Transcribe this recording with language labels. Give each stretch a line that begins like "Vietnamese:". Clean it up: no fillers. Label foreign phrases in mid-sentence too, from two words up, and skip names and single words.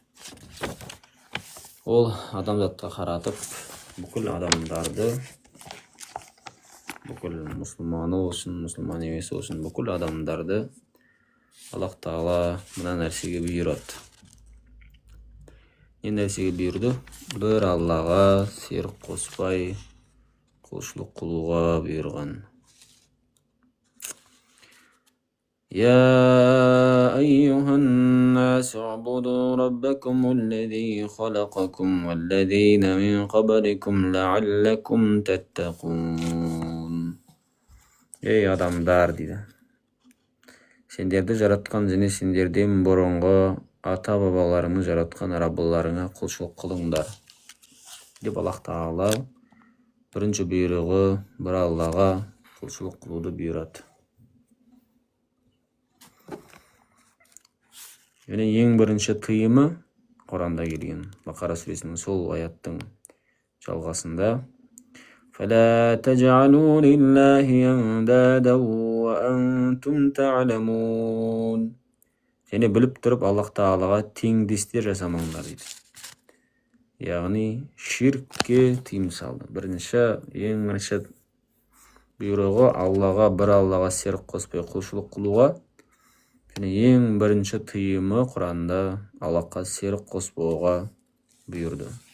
Kazakh: Ол адамзатқа қаратып, бүкіл адамдарды, бүкіл мұсылманы болсын, мұсылман емес болсын, бүкіл адамдарды Аллах Тағала мына нәрсеге бұйырады. Не нәрсеге бұйырды? Бір Аллаға серік қоспай, құлшылық қылуға бұйырған.
Arabic: يا أيها الناس اعبدوا ربكم الذي خلقكم والذين من قبلكم لعلكم تتقون.
Kazakh: Ей адамдар дейді. Сендерді жаратқан және сендерден бұрынғы ата-бабаларыңыз жаратқан Раббыларыңа құлшылық қылыңдар. Деп Аллах Тағала бірінші бұйрығы бір Аллаға құлшылық қылуды бұйырады. Және ең бірінші тыйымы Құранда келген Бақара сүресінің сол аяттың жалғасында
Arabic: فَلَا تَجْعَلُوا لِلَّهِ أَنْدَادًا وَأَنْتُمْ تَعْلَمُونَ.
Kazakh: Және біліп тұрып Аллах Тағалаға теңдестер жасамаңдар дейді. Яғни ширкке тыйым салды. Ең бірінші бұйрығы Аллаға, бір Аллаға серік қоспай құлшылық қылуға. Және ең бірінші тыйымы Құранда Аллахқа серік қоспауға бұйырды.